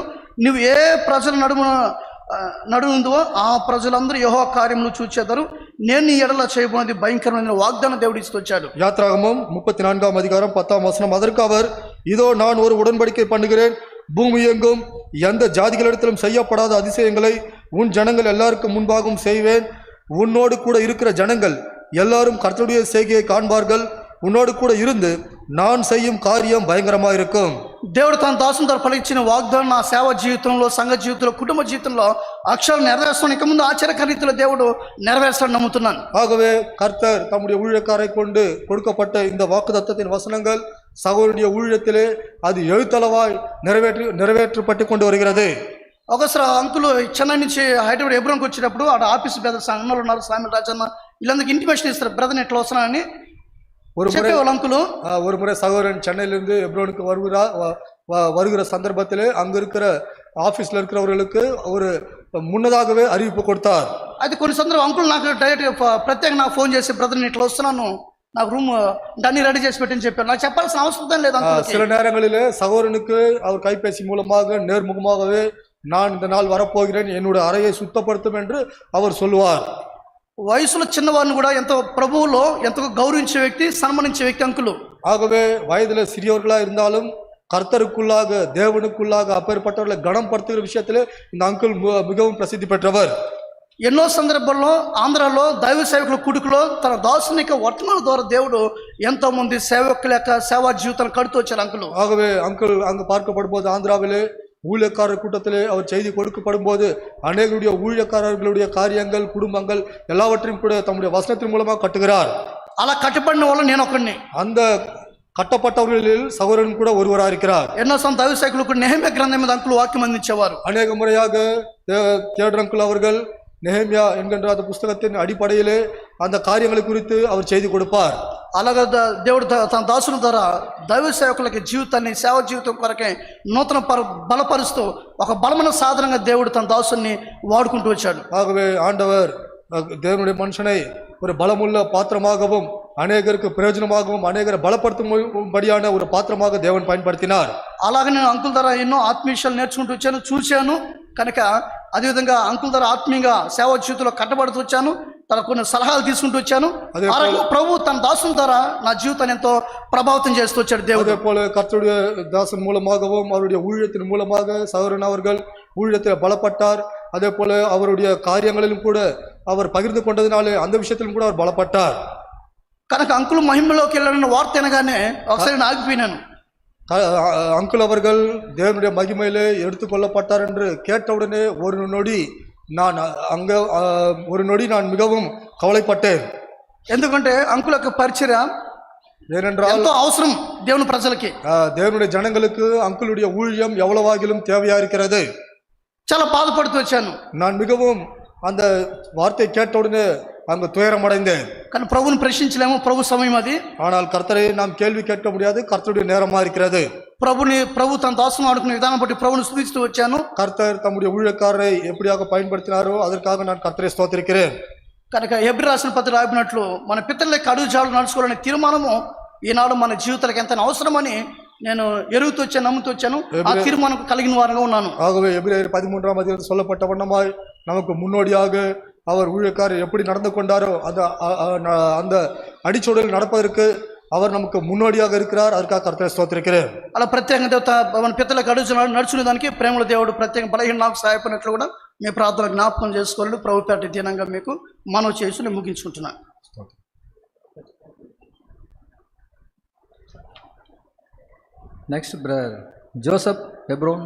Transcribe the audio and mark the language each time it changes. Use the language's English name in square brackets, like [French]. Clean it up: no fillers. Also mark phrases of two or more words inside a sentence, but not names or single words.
[Telugu] నువ్వు ఏ ప్రజల నడుముందో ఆ ప్రజలందరూ యెహోవా కార్యములు చూచెదరు. నేను నీ ఎడల చేయబోనది భయంకరమైన వాగ్దానం దేవుడు ఇస్తొచ్చాడు. [Tamil] யாத்ராகமம் 34ஆம் அதிகாரம் 10ஆம் வசனம். அதற்கு அவர், இதோ நான் ஒரு உடன்படிக்கை பண்ணுகிறேன், பூமி எங்கும் எந்த ஜாதிகளிடத்திலும் செய்யப்படாத அதிசயங்களை உன் ஜனங்கள் எல்லாருக்கும் முன்பாகவும் செய்வேன். உன்னோடு கூட இருக்கிற ஜனங்கள் எல்லாரும் கர்த்தருடைய செய்கையை காண்பார்கள். உன்னோடு கூட இருந்து நான் செய்யும் காரியம் பயங்கரமா இருக்கும். [Telugu] దేవుడు తన దాసుని ద్వారా పలికించిన వాగ్దానం నా సేవ జీవితంలో, సంఘ జీవితంలో, కుటుంబ జీవితంలో అక్షరాలు నెరవేర్స్తాను. ఇక ముందు ఆశ్చర్యకర రీతిలో దేవుడు నెరవేర్స్తాడు నమ్ముతున్నాను. [Tamil] ஆகவே கர்த்தர் தம்முடைய ஊழியக்காரை கொண்டு கொடுக்கப்பட்ட இந்த வாக்குத்தத்தத்தின் வசனங்கள் சகோதரனுடைய ஊழியத்திலே அது எழுத்தளவாய் நிறைவேற்றப்பட்டு கொண்டு வருகிறது. [Telugu] ఒకసారి అంకులు చెన్నై నుంచి హైదరాబాద్ ఎబ్రోన్కి వచ్చినప్పుడు అక్కడ [English] office brothers [Telugu] అన్నలు ఉన్నారు, స్వామి రాజన్న వీళ్ళందరికీ ఇంటిమేషన్ ఇస్తారు, బ్రదర్ ఇట్లా వస్తున్నానని [Tamil] ஒரு முறை [Telugu] చెప్పేవాళ్ళు అంకులు. [Tamil] ஒரு முறை சகோதரன் சென்னையிலிருந்து எப்ரோனுக்கு வருகிற சந்தர்ப்பத்திலே அங்க இருக்கிற ஆபீஸ்ல இருக்கிறவர்களுக்கு ஒரு முன்னதாகவே அறிவிப்பு கொடுத்தார். [Telugu] అయితే కొన్ని సందర్భం అంకుల్ నాకు డైరెక్ట్ ప్రత్యేకంగా నాకు ఫోన్ చేసి బ్రదర్ ఇట్లా వస్తున్నాను, నాకు రూమ్ అన్ని రెడీ చేసి పెట్టని చెప్పారు. నాకు చెప్పాల్సిన అవసరం లేదు. [Tamil] சில நேரங்களிலே சகோதரனுக்கு அவர் கைபேசி மூலமாக நேர்முகமாகவே நான் இந்த நாள் வரப்போகிறேன், என்னுடைய அறையை சுத்தப்படுத்தும் என்று அவர் சொல்லுவார். [Telugu] వయసులో చిన్నవారిని కూడా ఎంతో ప్రభువులో ఎంతో గౌరవించే వ్యక్తి, సన్మానించే వ్యక్తి అంకులు. [Tamil] ஆகவே வயதுல சிறியவர்களா இருந்தாலும் கர்த்தருக்குள்ளாக தேவனுக்குள்ளாக அப்பேற்பட்டவர்களை கனம் படுத்துகிற விஷயத்திலே இந்த அங்கிள் மிகவும் பிரசித்தி பெற்றவர். [Telugu] ఎన్నో సందర్భాల్లో ఆంధ్రాలో దైవ సేవకుల కుడుకులో తన దాసుని యొక్క వర్తమాన ద్వారా దేవుడు ఎంతో మంది సేవకుల యొక్క సేవా జీవితాన్ని కడుతూ వచ్చారు అంకులు. [Tamil] ஆகவே அங்கிள் அங்கு பார்க்கப்படும் போது ஆந்திராவிலே ஊழியக்காரர் கூட்டத்திலே அவர் செய்தி கொடுக்கப்படும் போது அநேகருடைய ஊழியக்காரர்களுடைய காரியங்கள், குடும்பங்கள் எல்லாவற்றையும் கூட தம்முடைய வசனத்தின் மூலமாக கட்டுகிறார். [Telugu] అలా కట్టబడిన వాళ్ళు నేను ఒకరిని. [Tamil] அந்த கட்டப்பட்டவர்களில் சகோதரன் கூட ஒருவராக இருக்கிறார். [Telugu] ఎన్నో దైవ సేవకులకు నెహెమ్యా గ్రంథం మీద అంకులు వాక్యం అందించేవారు. [Tamil] அநேக முறையாக தேடர் அங்கிள் அவர்கள் நெஹெமியா என்கின்ற அந்த புஸ்தகத்தின் அடிப்படையிலே அந்த காரியங்களை குறித்து அவர் செய்தி கொடுப்பார். [Telugu] అలాగే దేవుడు తన దాసుల ద్వారా దైవ సేవకులకి జీవితాన్ని, సేవ జీవితం కొరకే నూతన బలపరుస్తూ ఒక బలమైన సాధనంగా దేవుడు తన దాసుని వాడుకుంటూ వచ్చాడు. [Tamil] ஆகவே ஆண்டவர் தேவனுடைய மனுஷனை ஒரு பலமுள்ள பாத்திரமாகவும் அநேகருக்கு பிரயோஜனமாகவும் அநேகரை பலப்படுத்தும்படியான ஒரு பாத்திரமாக தேவன் பயன்படுத்தினார். [Telugu] అలాగే నేను అంకుల్ ద్వారా ఎన్నో ఆత్మీయ విషయాలు నేర్చుకుంటూ వచ్చాను, చూశాను. కనుక అదేవిధంగా అంకుల్ ద్వారా ఆత్మీయంగా సేవ జీవితంలో కట్టబడుతూ వచ్చాను, తన కొన్ని సలహాలు తీసుకుంటూ వచ్చాను. ప్రభు తన దాసుల ద్వారా నా జీవితాన్ని ఎంతో ప్రభావితం చేస్తూ వచ్చాడు దేవుడు. [Tamil] அதே போல கர்த்தருடைய தாசன் மூலமாகவும் அவருடைய ஊழியத்தின் மூலமாக சகோதரன் அவர்கள் ஊழியத்தில் பலப்பட்டார். அதே போல அவருடைய காரியங்களிலும் கூட அவர் பகிர்ந்து கொண்டதினாலே அந்த விஷயத்திலும் கூட அவர் பலப்பட்டார். [Telugu] కనుక అంకుల్ మహిమలోకి వెళ్ళాలన్న వార్త అనగానే ఒకసారి ఆగిపోయినాను. [Tamil] அங்கிள் அவர்கள் தேவனுடைய மகிமையிலே எடுத்துக்கொள்ளப்பட்டார் என்று கேட்டவுடனே ஒரு நொடி நான் மிகவும் கவலைப்பட்டேன். [Telugu] ఎందుకంటే అంకుల్ యొక్క పరిచర్య [Tamil] ஏனென்றால் [Telugu] ఎంతో అవసరం దేవుని ప్రజలకి. [Tamil] தேவனுடைய ஜனங்களுக்கு அங்கிளுடைய ஊழியம் எவ்வளவாகிலும் தேவையா இருக்கிறது. [Telugu] చాలా బాధపడుతూ వచ్చాను. [Tamil] நான் மிகவும் அந்த வார்த்தையை கேட்டவுடனே அங்கு துயரம் அடைந்தேன். [Telugu] కానీ ప్రభువుని ప్రశ్నించలేము, ప్రభు సమయం అది. [Tamil] ஆனால் கர்த்தரை நாம் கேள்வி கேட்க முடியாது, கர்த்தருடைய நேரமா இருக்கிறது. [Telugu] ప్రభు తన దాసును ఆడుకునే విధానం బట్టి ప్రభుని స్తుతిస్తూ వచ్చాను. [Tamil] கர்த்தர் தம்முடைய ஊழியக்காரரை எப்படியாக பயன்படுத்தினாரோ அதற்காக நான் கர்த்தரை ஸ்தோத்திரிக்கிறேன். [Telugu] కనుక హెబ్రీ రాసిన పత్రిక రాసినట్లు మన పితరులకి అడుగుజాడలు నడుచుకోవాలనే తీర్మానము ఈనాడు మన జీవితాలకు ఎంత అవసరమని నేను ఎరుగుతూ వచ్చాను, నమ్ముతూ వచ్చాను. ఆ తీర్మానం కలిగిన వారుగా ఉన్నాను. [Tamil] ஆகவே எபிரேயர் 13ஆம் அதிகாரத்தில் சொல்லப்பட்ட வண்ணமாய் நமக்கு முன்னோடியாக அவர் ஊழியக்காரர் எப்படி நடந்து கொண்டாரோ அந்த அடிச்சூழலில் நடப்பதற்கு அவர் நமக்கு முன்னோடியாக இருக்கிறார். அதற்காக கர்த்தரை స్తోత్రిக்கிறேன். [Telugu] అలా ప్రత్యేకంగా దేవత మన పితరులకు అడుగుజాడలు నడుచుకునే దానికి ప్రేమల దేవుడు ప్రత్యేక బలహీన నాకు సహాయపడినట్లు కూడా మీ ప్రార్థన జ్ఞాపకం చేసుకోవాలి. ప్రభు పేట దినంగా మీకు మనవి చేసి నేను ముగించుకుంటున్నాను. [English] Next, brother Joseph Hebron.